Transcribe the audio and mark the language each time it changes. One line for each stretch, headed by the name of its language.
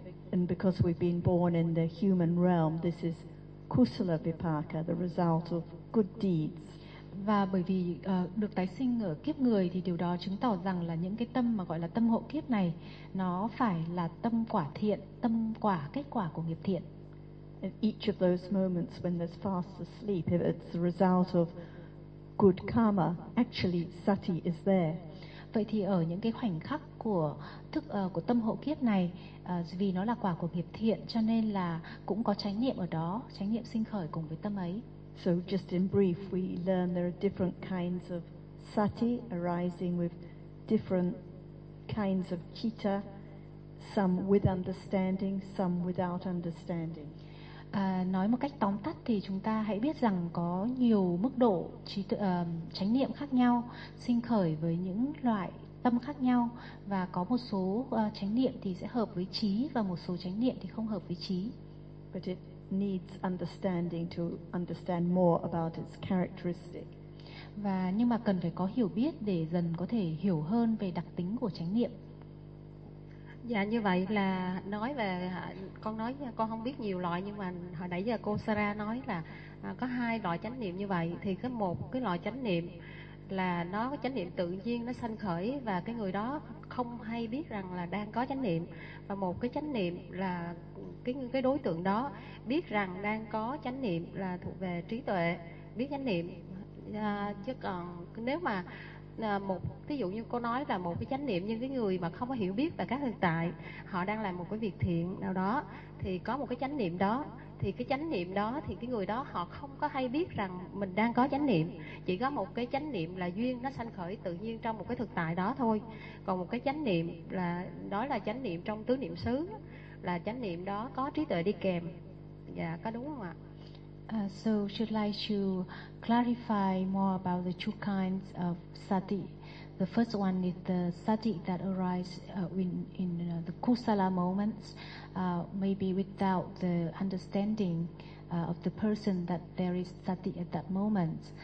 English: And because we've been born in the human realm, this is kusala vipaka, the result of good deeds.
Vietnamese: Và bởi vì được tái sinh ở kiếp người thì điều đó chứng tỏ rằng là những cái tâm mà gọi là tâm hộ kiếp này nó phải là tâm quả thiện, tâm quả, kết quả của nghiệp thiện.
English: And each of those moments when there's fast asleep, if it's the result of good karma, actually sati is there.
Vietnamese: Vậy thì ở những cái khoảnh khắc của thức của tâm hộ kiếp này, vì nó là quả của nghiệp thiện cho nên là cũng có chánh niệm ở đó, chánh niệm sinh khởi cùng với tâm ấy.
English: So just in brief, we learn there are different kinds of sati arising with different kinds of citta, some with understanding, some without understanding.
Vietnamese: Nói một cách tóm tắt thì chúng ta hãy biết rằng có nhiều mức độ trí tuệ, chánh niệm khác nhau sinh khởi với những loại tâm khác nhau, và có một số chánh niệm thì sẽ hợp với trí và một số chánh niệm thì không hợp với trí.
English: But it needs understanding to understand more about its characteristic.
Vietnamese: Và nhưng mà cần phải có hiểu biết để dần có thể hiểu hơn về đặc tính của chánh niệm. Dạ, như vậy là nói về, con nói con không biết nhiều loại, nhưng mà hồi nãy giờ cô Sarah nói là có hai loại chánh niệm. Như vậy thì cái một cái loại chánh niệm là nó có chánh niệm tự nhiên nó sanh khởi và cái người đó không hay biết rằng là đang có chánh niệm, và một cái chánh niệm là cái đối tượng đó biết rằng đang có chánh niệm, là thuộc về trí tuệ biết chánh niệm. Chứ còn nếu mà một ví dụ như cô nói là một cái chánh niệm, nhưng cái người mà không có hiểu biết về các thực tại, họ đang làm một cái việc thiện nào đó, thì có một cái chánh niệm đó, thì cái chánh niệm đó thì cái người đó họ không có hay biết rằng mình đang có chánh niệm, chỉ có một cái chánh niệm là duyên nó sanh khởi tự nhiên trong một cái thực tại đó thôi. Còn một cái chánh niệm là đó là chánh niệm trong tứ niệm xứ, là chánh niệm đó có trí tuệ đi kèm. Dạ, có đúng không ạ?
English: So should like to clarify more about the two kinds of sati. The first one is the sati that arises in the kusala moments, maybe without the understanding of the person that there is sati at that moment.